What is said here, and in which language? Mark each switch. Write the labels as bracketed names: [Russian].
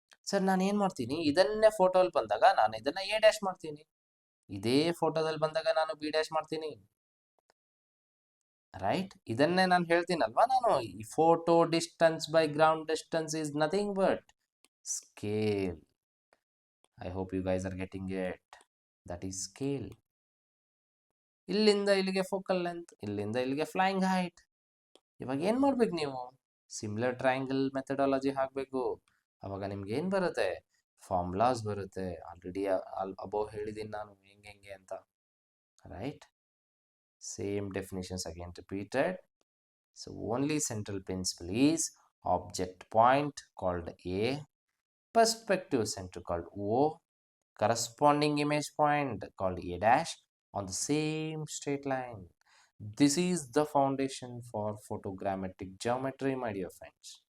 [Kannada] Sir ನಾನು ಏನ್ ಮಾಡ್ತೀನಿ, ಇದನ್ನೇ ಫೋಟೋಲ್ಲಿ ಬಂದಾಗ ನಾನು ಇದನ್ನ ಎ ಡ್ಯಾಶ್ ಮಾಡ್ತೀನಿ, ಇದೇ ಫೋಟೋದಲ್ಲಿ ಬಂದಾಗ ನಾನು ಬಿ ಡ್ಯಾಶ್ ಮಾಡ್ತೀನಿ, ರೈಟ್? ಇದನ್ನೇ ನಾನು ಹೇಳ್ತೀನಲ್ವಾ, ನಾನು ಈ [English] Photo distance by ground distance is nothing but scale, I hope you guys are getting it. That is scale. [Kannada] ಇಲ್ಲಿಂದ ಇಲ್ಲಿಗೆ ಫೋಕಲ್ ಲೆಂತ್, ಇಲ್ಲಿಂದ ಇಲ್ಲಿಗೆ ಫ್ಲೈಯಿಂಗ್ ಹೈಟ್. ಇವಾಗ ಏನು ಮಾಡ್ಬೇಕು ನೀವು? ಸಿಮಿಲರ್ ಟ್ರಯಾಂಗಲ್ ಮೆಥಡಾಲಜಿ ಹಾಕಬೇಕು. ಅವಾಗ ನಿಮ್ಗೆ ಏನು ಬರುತ್ತೆ? ಫಾರ್ಮುಲಾಸ್ ಬರುತ್ತೆ. ಆಲ್ರೆಡಿ ಅಬೋವ್ ಹೇಳಿದ್ದೀನಿ ನಾನು ಹೆಂಗೆ ಅಂತ, right? [English] Same definitions again repeated. So only central principle is object point called A, perspective center called O, corresponding image point called A dash on the same straight line. This is the foundation for photogrammetric geometry, my dear friends.